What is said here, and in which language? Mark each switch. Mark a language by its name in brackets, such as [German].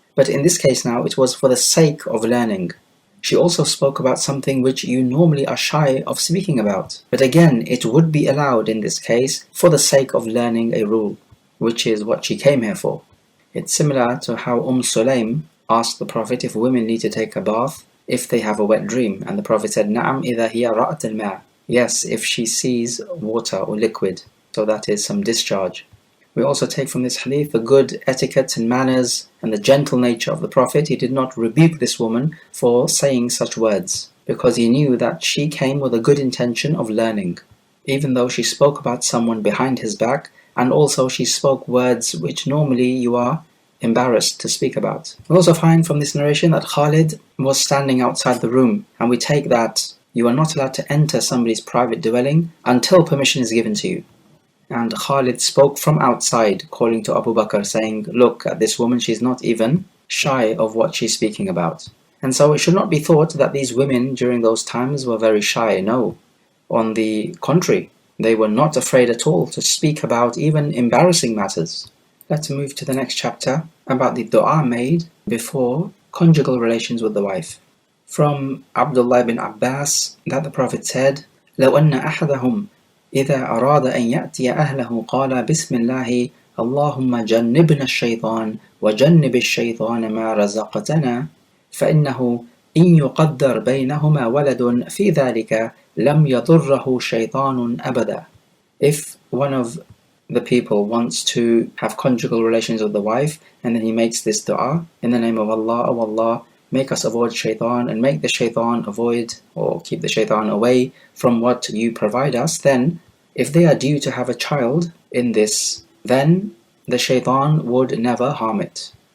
[English] But in this case now, it was for the sake of learning. She also spoke about something which you normally are shy of speaking about. But again, it would be allowed in this case for the sake of learning a rule, which is what she came here for. It's similar to how Sulaim asked the Prophet if women need to take a bath if they have a wet dream. And the Prophet said, [Arabic] نَعَمْ إِذَا هِيَ رَأَتِ الْمَاءِ. [English] Yes, if she sees water or liquid. So that is some discharge. We also take from this hadith the good etiquette and manners and the gentle nature of the Prophet. He did not rebuke this woman for saying such words, because he knew that she came with a good intention of learning, even though she spoke about someone behind his back, and also she spoke words which normally you are embarrassed to speak about. We also find from this narration that Khalid was standing outside the room, and we take that you are not allowed to enter somebody's private dwelling until permission is given to you. And Khalid spoke from outside, calling to Abu Bakr, saying, look at this woman, she's not even shy of what she's speaking about. And so it should not be thought that these women during those times were very shy. No, on the contrary, they were not afraid at all to speak about even embarrassing matters. Let's move to the next chapter about the dua made before conjugal relations with the wife. From Abdullah ibn Abbas that the Prophet said, [Arabic] لو أن أحدهم إذا أراد أن يأتي أهله قال بسم الله اللهم جنبنا الشيطان وجنب الشيطان ما رزقتنا فإنه إن يقدر بينهما ولد في ذلك لم يضره شيطان أبدا. [English] If one of the people wants to have conjugal relations with the wife and then he makes this dua in the name of Allah, O Allah, make us avoid shaitan and make the shaitan avoid or keep the shaitan away from what you provide us, then if they are due to have a child in this, then the shaitan would never harm it.